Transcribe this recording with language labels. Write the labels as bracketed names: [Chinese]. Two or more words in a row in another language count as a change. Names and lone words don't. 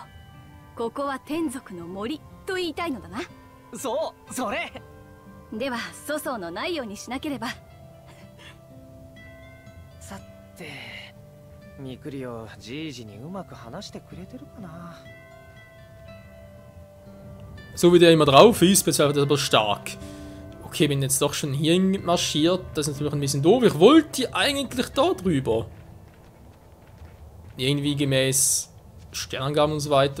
[Japanese] ここは天族の森と言いたいのだな。そう、それ。では粗相のないようにしなければ。さて、ミクリオ、じいじにうまく話してくれてるかな。 [German] So wie der immer drauf ist, bezweifelt er aber stark. Okay, bin jetzt doch schon hier marschiert. Das ist natürlich ein bisschen doof. Ich wollte eigentlich da drüber. Irgendwie gemäß Sternangaben und so weiter.